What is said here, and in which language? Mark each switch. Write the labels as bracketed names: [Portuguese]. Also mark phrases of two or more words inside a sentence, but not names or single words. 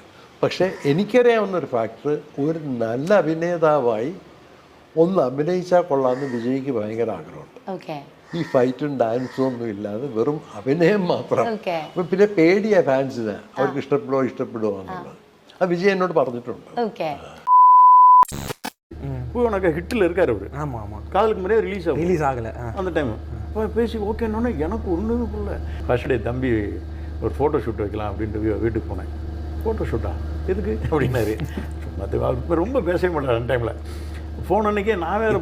[Malayalam] പക്ഷേ എനിക്കറിയാവുന്നൊരു ഫാക്ടർ, ഒരു നല്ല അഭിനേതാവായി ഒന്ന് അഭിനയിച്ചാൽ കൊള്ളാമെന്ന് വിജയ്ക്ക് ഭയങ്കര ആഗ്രഹമുണ്ട്. ഈ ഫൈറ്റും ഡാൻസും ഒന്നും ഇല്ലാതെ വെറും അഭിനയം മാത്രം. അപ്പം പിന്നെ പേടിയാ ഫാൻസിന്, അവർക്ക് ഇഷ്ടപ്പെടുമോ എന്നുള്ളത്. ആ വിജയ് എന്നോട് പറഞ്ഞിട്ടുണ്ട്. [Tamil] இப்போ எனக்கு ஹிட்டில் இருக்கார் அவர். ஆமாம் ஆமாம். காதலுக்கு முறையே ரிலீஸ் ஆகலை அந்த டைம். இப்போ பேசி ஓகேன்னொன்னே எனக்கு ஒன்றும் புரியல. [English] first day [Tamil] தம்பி ஒரு [English] photo shoot [Tamil] வைக்கலாம் அப்படின்ட்டு வீட்டுக்கு போனேன். [English] photo shoot [Tamil] எதுக்கு அப்படின்னாரு. அவர் ரொம்ப பேசவே மாட்டார் அந்த டைமில். ஃபோன் அன்றைக்கே நான் வேறு